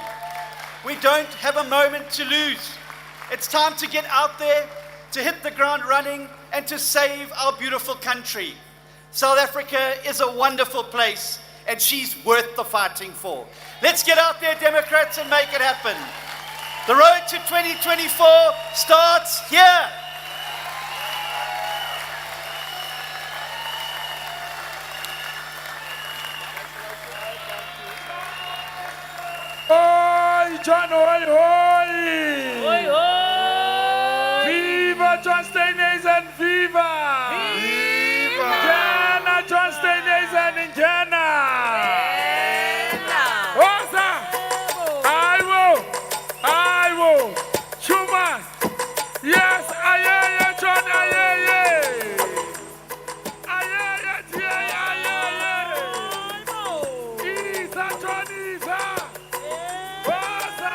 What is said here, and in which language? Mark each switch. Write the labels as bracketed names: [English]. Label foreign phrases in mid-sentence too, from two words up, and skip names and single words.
[English] We don't have a moment to lose. It's time to get out there, to hit the ground running, and to save our beautiful country. South Africa is a wonderful place, and she's worth the fighting for. Let's get out there, Democrats, and make it happen. The road to 2024 starts here. Oi, John, oi, oi! Hoi, hoi! Viva John Steenhuisen, viva! Viva! Jana, John Steenhuisen in Jana! Osa! I will! Schumann! Yes, aye, John, aye! Aye, Isa, John, Isa! Osa!